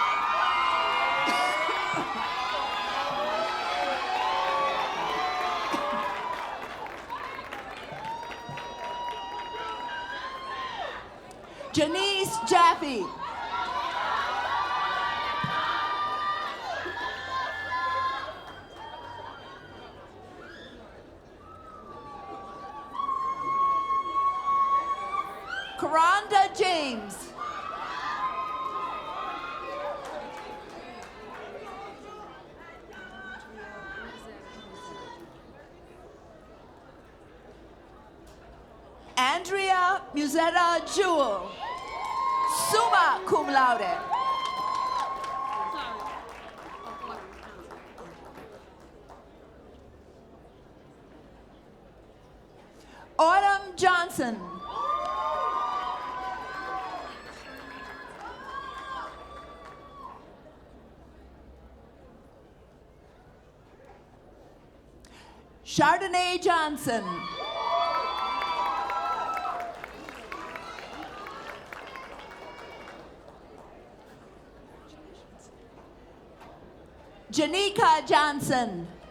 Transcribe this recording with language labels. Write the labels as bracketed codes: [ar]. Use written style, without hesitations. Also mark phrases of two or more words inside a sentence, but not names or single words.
[en] Janice Jaffe. Karonda James. Andrea Musetta Jewell, [la] summa cum laude. [en] Autumn Johnson. Chardonnay Johnson. Janika Johnson.